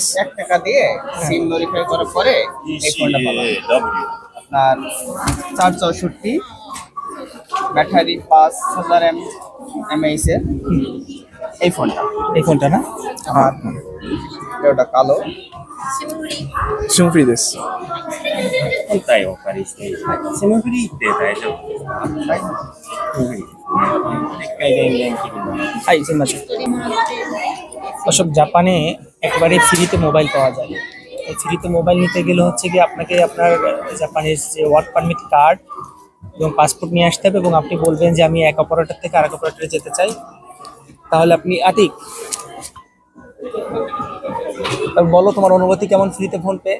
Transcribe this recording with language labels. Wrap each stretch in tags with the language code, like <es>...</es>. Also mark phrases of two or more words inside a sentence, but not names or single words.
<bn>1 টাকা দিয়ে সিম মডিফাই করার পরে এই ফোনটা পাবেন। আপনার 464 ব্যাটারি 5000 mAh এর এই ফোনটা না? আর এটা কালো</bn> <ja>シムフリーです。本体をお借りしてセムフリーって大丈夫ですか？一回電源切ります。</ja> <bn>হাই সিনমাচু। অশোক, জাপানে একেবারে ফ্রিতে মোবাইল পাওয়া যায়। এই ফ্রিতে মোবাইল নিতে গেলে হচ্ছে কি আপনাকে আপনার জাপানের যে ওয়ার্ক পারমিট কার্ড এবং পাসপোর্ট নিয়ে আসতে হবে এবং আপনি বলবেন যে আমি এক অপারেটর থেকে আরেক অপারেটরে যেতে চাই। তাহলে আপনি আতিক বলো তোমার অনুভূতি কেমন ফ্রিতে ফোন পেয়ে?</bn>